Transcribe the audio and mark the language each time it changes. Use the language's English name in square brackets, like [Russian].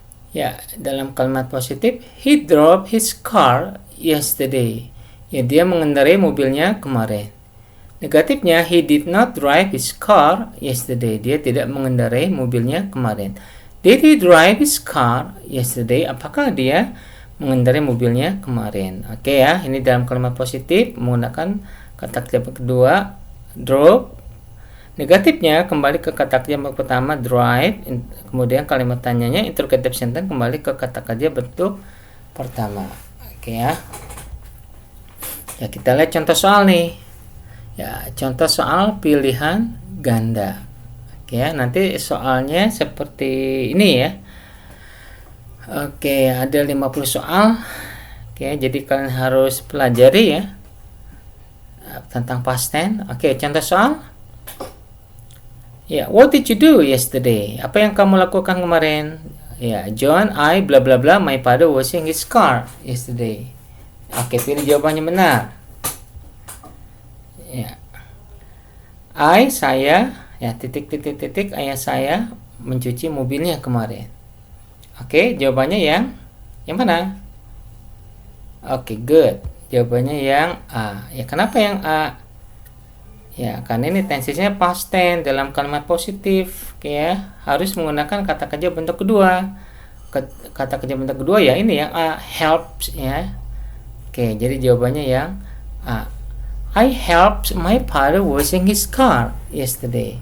[Indonesian] Ya, dalam kalimat positif, [English] he drove his car yesterday. [Indonesian] Ya, dia mengendarai mobilnya kemarin. Negatifnya, [English] he did not drive his car yesterday. [Indonesian] Dia tidak mengendarai mobilnya kemarin. [English] Did he drive his car yesterday? [Indonesian] Apakah dia mengendarai mobilnya kemarin? Oke ya, ini dalam kalimat positif menggunakan kata kerja kedua, drove. Negatifnya kembali ke kata kerja pertama, drive. Kemudian kalimat tanyanya [English] interrogative sentence [Indonesian] kembali ke kata kerja bentuk pertama. Oke ya. Ya, kita lihat contoh soal nih. Ya, contoh soal pilihan ganda. Oke ya, nanti soalnya seperti ini ya. Oke, ada 50 soal. Oke, jadi kalian harus pelajari ya tentang past tense. Oke, contoh soal. [English] Ya, what did you do yesterday? [Indonesian] Apa yang kamu lakukan kemarin? [English] Ya, John, I, bla bla bla, my father washing his car yesterday. [Indonesian] Oke, pilih jawabannya benar. Ya, saya, ya titik, ayah saya mencuci mobilnya kemarin. Oke, jawabannya yang mana? Oke, [English] good. [Indonesian] Jawabannya yang A. Ya, kenapa yang A? Ya, karena ini tensinya past tense dalam kalimat positif, ya, harus menggunakan kata kerja bentuk kedua. Kata kerja bentuk kedua ya ini yang A, helps ya. Oke, jadi jawabannya yang A. [English] I helped my father washing his car yesterday.